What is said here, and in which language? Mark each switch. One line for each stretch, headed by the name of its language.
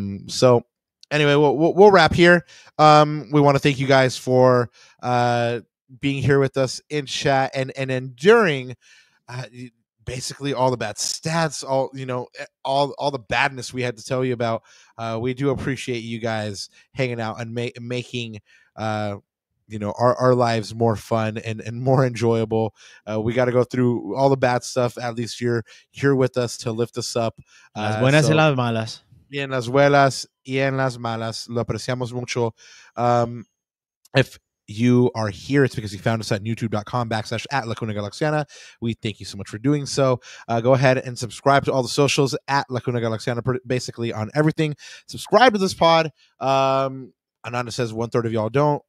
English: So anyway, we'll wrap here. We want to thank you guys for being here with us in chat and enduring basically all the bad stats, all the badness we had to tell you about. We do appreciate you guys hanging out and making our lives more fun and more enjoyable. We got to go through all the bad stuff. At least you're here with us to lift us up.
Spanish: Las buenas y las malas. Y en las buenas y en las malas. Lo apreciamos mucho.
English: If you are here, it's because you found us at youtube.com/@LacunaGalaxiana. We thank you so much for doing so. Go ahead and subscribe to all the socials at Lacuna Galaxiana, basically on everything. Subscribe to this pod. Ananda says 1/3 of y'all don't.